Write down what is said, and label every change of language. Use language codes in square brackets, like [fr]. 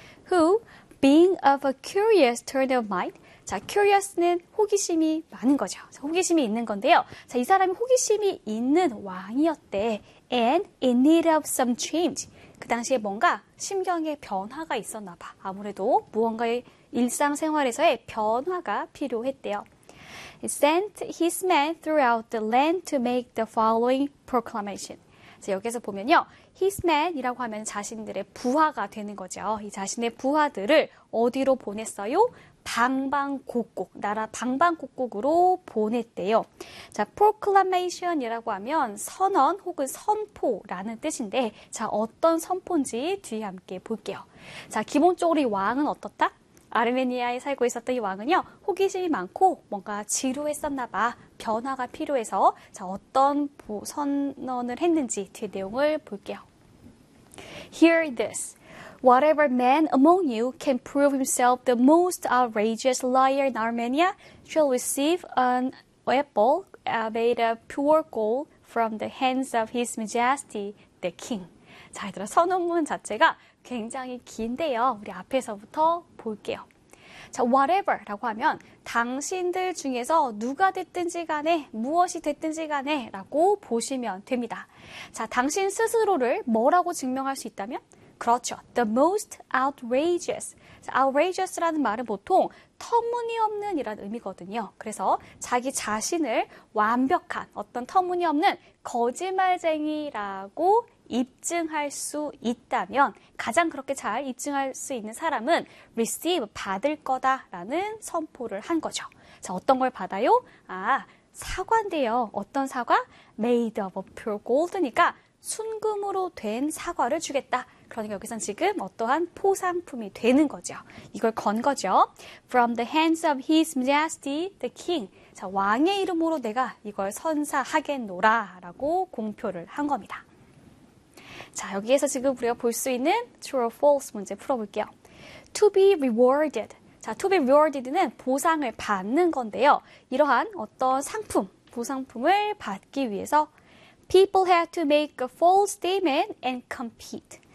[en] Who, being of a curious turn of mind, [ko] 자, curious는 호기심이 많은 거죠. 자, 호기심이 있는 건데요. 자, 이 사람이 호기심이 있는 왕이었대. [en] And in need of some change. [ko] 그 당시에 뭔가 심경에 변화가 있었나 봐. 아무래도 무언가의 일상생활에서의 변화가 필요했대요. [en] He sent his men throughout the land to make the following proclamation. [ko] 여기서 보면요, [en] his men [ko] 이라고 하면 자신들의 부하가 되는 거죠. 이 자신의 부하들을 어디로 보냈어요? 방방곡곡, 나라 방방곡곡으로 보냈대요. 자, proclamation이라고 하면 선언 혹은 선포라는 뜻인데, 자, 어떤 선포인지 뒤에 함께 볼게요. 자, 기본적으로 이 왕은 어떻다? 아르메니아에 살고 있었던 이 왕은요, 호기심이 많고 뭔가 지루했었나 봐. 변화가 필요해서 자, 어떤 선언을 했는지 뒤 내용을 볼게요. [en] Hear this. Whatever man among you can prove himself the most outrageous liar in Armenia shall receive an apple made of pure gold from the hands of His Majesty the King. [ko] 자, 얘들아, 선언문 자체가 굉장히 긴데요. 우리 앞에서부터 볼게요. 자, whatever라고 하면 당신들 중에서 누가 됐든지 간에 무엇이 됐든지 간에라고 보시면 됩니다. 자, 당신 스스로를 뭐라고 증명할 수 있다면? 그렇죠. The most outrageous. outrageous라는 말은 보통 터무니없는 이란 의미거든요. 그래서 자기 자신을 완벽한 어떤 터무니없는 거짓말쟁이라고 입증할 수 있다면 가장 그렇게 잘 입증할 수 있는 사람은 receive 받을 거다라는 선포를 한 거죠. 자, 어떤 걸 받아요? 아, 사과인데요. 어떤 사과? [en] Made of pure gold [ko] 니까 순금으로 된 사과를 주겠다. 그러니까 여기선 지금 어떠한 포상품이 되는 거죠. 이걸 건 거죠. [en] From the hands of His Majesty the King. [ko] 자, 왕의 이름으로 내가 이걸 선사하겠노라라고 공표를 한 겁니다. 자, 여기에서 지금 우리가 볼수 있는 [en] true or false [ko] 문제 풀어볼게요. [en] To be rewarded. [ko] 자, [en] to be rewarded는 [ko] 보상을 받는 건데요. 이러한 어떤 상품, 보상품을 받기 위해서 [en] people have to make a false statement and compete.